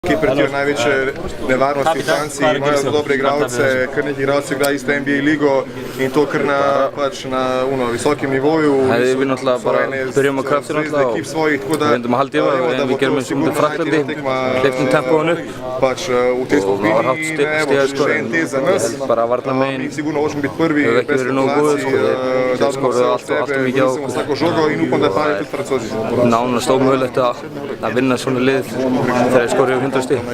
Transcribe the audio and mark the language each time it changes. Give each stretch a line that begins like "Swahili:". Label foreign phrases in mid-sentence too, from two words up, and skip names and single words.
Slovenian: Kiper je največja nevarnost v Franciji, imajo zelo dobre igralce, kar nekaj igralcev igra isto NBA ligo in to kar na visokem nivoju.
Icelandic: Við náttúrulega byrjum á krafti náttúrulega og við reyndum að halda yfir en við gerum eins og mútið Fraklandi, hleyptum tempóinu og það var hátt stigaskor en ég held bara að varnarmegin hefur ekki verið nógu góður þeir skoruðu allt mikið á okkur og nánast ómögulegt að vinna svona lið þegar þeir skoruðu yfir 100 stig.